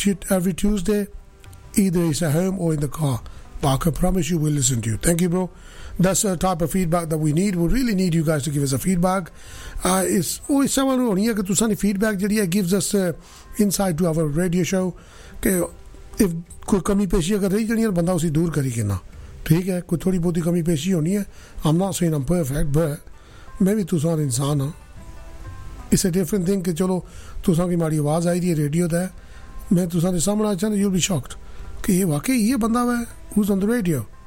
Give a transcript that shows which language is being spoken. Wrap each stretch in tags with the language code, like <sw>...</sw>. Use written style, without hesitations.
<en>Every Tuesday, either it's at home or in the car. But I can promise you we'll listen to you. Thank you, bro. That's the type of feedback that we need. We really need you guys to give us a feedback. It's someone who only gives us any feedback. Gives us insight to our radio show.</en> <hi>If कोई कमी पेशी अगर रही जानी है बंदा उसे दूर करेगा ना, ठीक है? कोई थोड़ी बहुत ही कमी पेशी होनी है.</hi> <en>I'm not saying I'm perfect, but</en> <hi>मैं भी तुषार इंसान हूँ.</hi> <en>It's a different thing</en> <hi>कि चलो तुषार की मारी आवाज आई थी रेडियो दे. मैं तुषार के सामने आया था,</hi> <en>you'll be shocked</en> <hi>कि ये वाकई ये बंदा है</hi> <en>who's on the radio.</en>